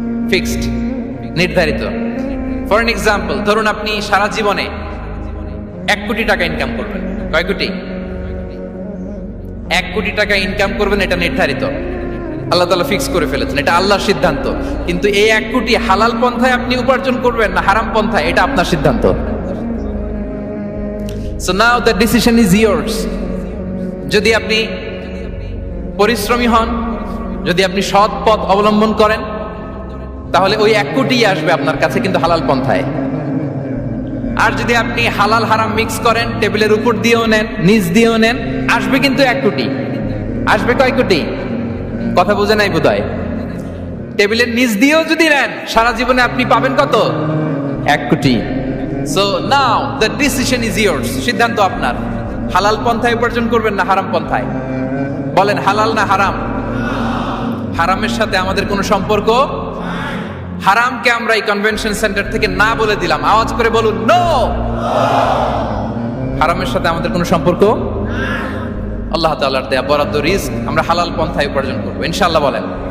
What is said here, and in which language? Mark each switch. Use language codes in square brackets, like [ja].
[bn] Fixed, নির্ধারিত। [en] for an example, [bn] ধরুন আপনি সারা জীবনে 1 কোটি টাকা ইনকাম করবেন। কয় কোটি? 1 কোটি টাকা ইনকাম করবেন, এটা নির্ধারিত, আল্লাহ তাআলা ফিক্স করে ফেলেছেন, এটা আল্লাহর সিদ্ধান্ত। কিন্তু এই 1 কোটি হালাল পন্থায় আপনি উপার্জন করবেন না হারাম পন্থায়, এটা আপনার সিদ্ধান্ত। [en] So now the decision is yours. [bn] যদি আপনি পরিশ্রমী হন, যদি আপনি সৎ পথ অবলম্বন করেন, তাহলে ওই 1 কোটি আসবে আপনার কাছে, কিন্তু হালাল পন্থায়। আর যদি আপনি হালাল হারাম মিক্স করেন, টেবিলের উপর দিয়েও নেন নিচ দিয়েও নেন, আসবে কিন্তু 1 কোটি। আসবে কয় কোটি? কথা বুঝে নাই বোধহয়। টেবিলের নিচ দিয়েও যদি নেন, সারা জীবনে আপনি পাবেন কত? 1 কোটি। [en] So now the decision is yours. [bn] সিদ্ধান্ত আপনার। হালাল পন্থায় উপার্জন করবেন না হারাম পন্থায়? বলেন হালাল না হারাম? হারামের সাথে আমাদের কোনো সম্পর্ক? হারামকে আমরা এই কনভেনশন সেন্টার থেকে না বলে দিলাম, আওয়াজ করে বলুন নো। হারামের সাথে আমাদের কোনো সম্পর্ক? আল্লাহ তাআলার দেয়া বরাদ্দ রিস্ক আমরা হালাল পন্থায় উপার্জন করবো ইনশাআল্লাহ। বলেন।